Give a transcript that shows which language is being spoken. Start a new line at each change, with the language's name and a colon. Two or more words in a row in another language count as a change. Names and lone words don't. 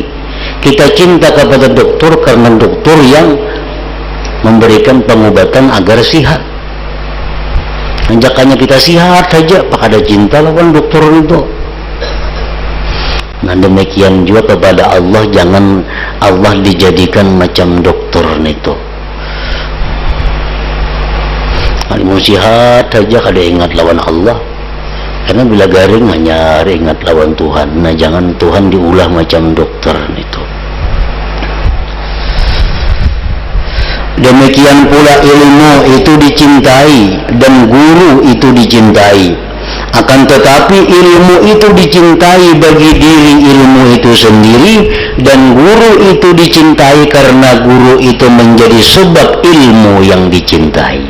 Indonesian: Kita cinta kepada dokter karena dokter yang memberikan pengobatan agar sehat.
Banjar: Anjakannya kita sehat saja, pak ada cinta lawan dokter itu.
Indonesian: Nah demikian juga kepada Allah, jangan Allah dijadikan macam dokter itu.
Banjar: Kalau sihat saja kada ingat lawan Allah, karena bila garing hanya ingat lawan Tuhan. Nah jangan Tuhan diulah macam dokter itu.
Indonesian: Demikian pula ilmu itu dicintai dan guru itu dicintai. Akan tetapi ilmu itu dicintai bagi diri ilmu itu sendiri, dan guru itu dicintai karena guru itu menjadi sebab ilmu yang dicintai.